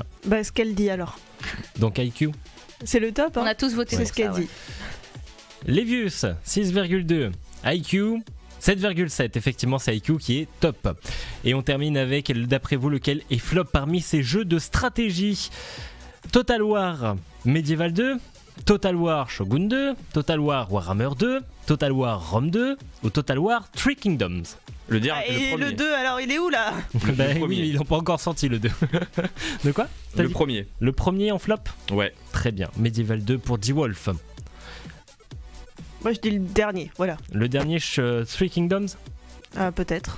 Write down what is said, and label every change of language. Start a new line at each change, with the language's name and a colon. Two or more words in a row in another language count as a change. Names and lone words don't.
French: Bah, ce qu'elle dit alors. Donc IQ. C'est le top. Hein. On a tous voté c'est pour ce qu'elle dit. Levius, 6,2. IQ, 7,7. Effectivement, c'est IQ qui est top. Et on termine avec, d'après vous, lequel est flop parmi ces jeux de stratégie? Total War Medieval 2, Total War Shogun 2, Total War Warhammer 2, Total War Rome 2 ou Total War Three Kingdoms? Le et premier. le 2, alors il est où là? Bah oui, ils n'ont pas encore sorti le 2. De quoi? Le premier. Le premier en flop? Ouais. Très bien. Medieval 2 pour D-Wolf. Moi je dis le dernier, voilà. Le dernier, Three Kingdoms? Peut-être.